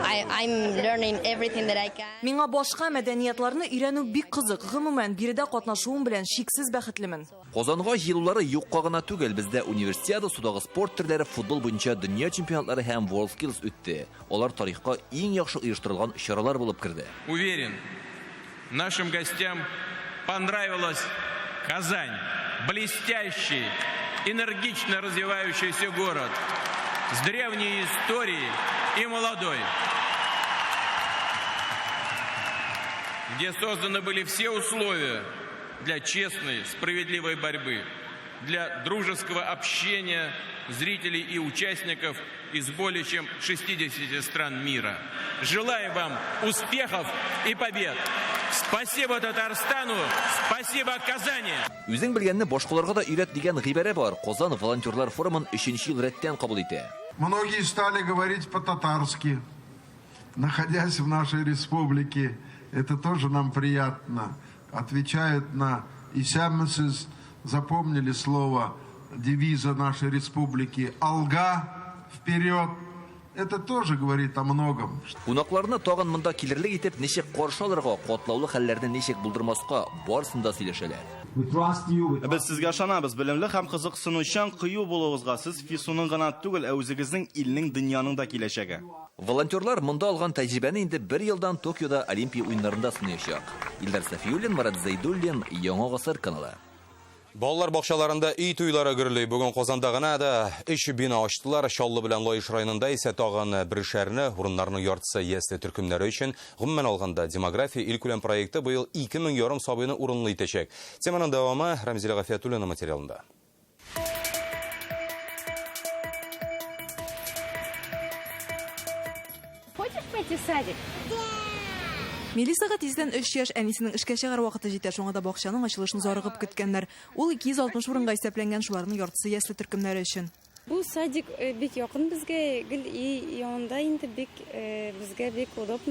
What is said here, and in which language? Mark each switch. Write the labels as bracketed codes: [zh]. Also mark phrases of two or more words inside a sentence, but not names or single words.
[tt] Миңа башка мәдәниятларны өйрәнү бик кызык. Гомумән, биредә катнашуым белән шиксез бәхетлемен. Казанга җыелулары юкка гына түгел. Бездә универсиада, судагы спорт төрләре, футбол буенча дөнья чемпионатлары һәм WorldSkills үтте. Алар тарихка иң яхшы оештырылган чаралар булып керде. [ru] Уверен, нашим гостям понравилась Казань. Блестящий, энергично развивающийся город с древней историей и молодой, где созданы были все условия для честной, справедливой борьбы, для дружеского общения зрителей и участников из более чем 60 стран мира. Желаю вам успехов и побед! Спасибо Татарстану, спасибо Казани! [tt] Үзең белгәнне башкаларга да өйрәт дигән гыйбарә бар. Казан волонтерлар форумын 3нче ел рәттән кабул итә. [ru] Многие стали говорить по-татарски, находясь в нашей республике. Это тоже нам приятно. Отвечают на исямсыз, запомнили слово девиза нашей республики «Алга вперед». Это тоже говорит о многом. [tt] Кунакларны тагын монда килерлек итеп, ничек каршы алырга, катлаулы хәлләрне ничек булдырмаска, барысын да сөйләшәләр. Без сезгә ышанабыз, белемле һәм кызыксынучан кыю булуыгызга. Сез Фисуның гына түгел, үзегезнең илнең, дөньяның да киләчәге. Волонтерлар монда алган тәҗрибәне инде 1 елдан Токиода Олимпия уеннарында сынаячак. Илдар Сафиуллин, Марат Зайдуллин, Яңа гасыр каналы. Балалар бакчаларында үй туйлары гөрли. Бүген Казанда гына да 3 бина ачтылар. Чаллы белән Лаиш районында исә тагын бер шәһәрне, урыннарның яртысы ясле төркемнәре өчен. Гомумән алганда демография илкүләм проекты быел 2,5 сабыйны урынлы итәчәк. Теманың дәвамы Рамзила Гафиятуллина материалында. [ru] Хочешь пойти в садик? [tt] Мелисаға тиздән 3 яшь әнисенең эшкә чыгар вакыты җитә, шуңа да бакчаның ачылышын зарыгып көткәннәр. Ул 260 урынга исәпләнгән, шуларның яртысы ясле төркемнәре өчен. Бу садик бик якын безгә, гел янында инде бик безгә бик удобно.